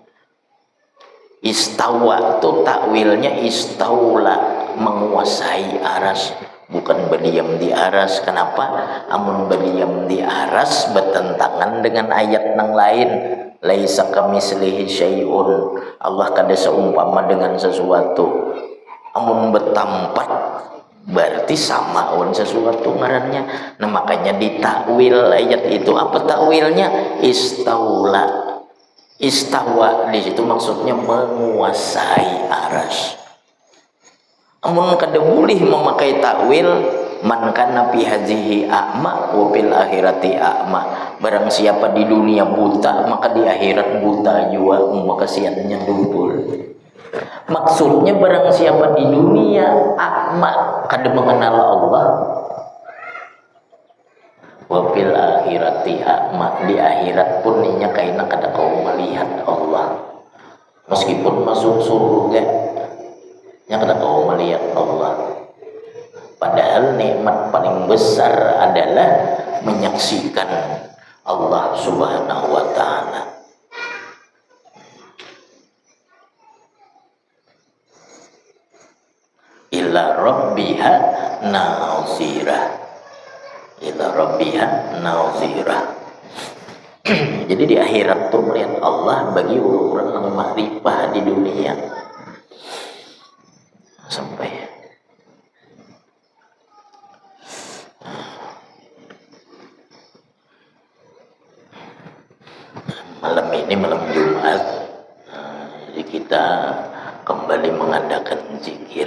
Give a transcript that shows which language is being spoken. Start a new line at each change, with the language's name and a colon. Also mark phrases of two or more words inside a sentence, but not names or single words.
Indonesian: Istawa itu takwilnya istawla menguasai aras, bukan berdiam di aras. Kenapa?
Banjar: Amun berdiam di aras bertentangan dengan ayat yang lain.
Arabic: ليس كمثله شيء.
Banjar: Allah kada seumpama dengan sesuatu. Amun bertampat berarti sama on sesuatu ngarannya.
Indonesian: Nah makanya ditakwil ayat itu. Apa takwilnya? Istaula, istawa di situ maksudnya menguasai aras.
Banjar: Amun kada boleh memakai takwil,
Arabic: من كان في هذه أعمى وفي الآخرة أعمى.
Banjar: Barang siapa di dunia buta maka di akhirat buta juga, maka siannya dubul. Maksudnya barang siapa di dunia akma kada mengenal Allah,
Arabic: وفي الآخرة أعمى,
Banjar: di akhirat pun inya kaina kada kau melihat Allah. Meskipun masuk surga nya kada kau melihat Allah.
Indonesian: Padahal nikmat paling besar adalah menyaksikan Allah
Arabic: سبحانه وتعالى. إلى ربها ناظرة، إلى ربها ناظرة.
Indonesian: Jadi di akhirat tuh melihat Allah bagi orang yang makrifah di dunia. Sampai malam ini malam Jumat, jadi kita kembali mengadakan zikir.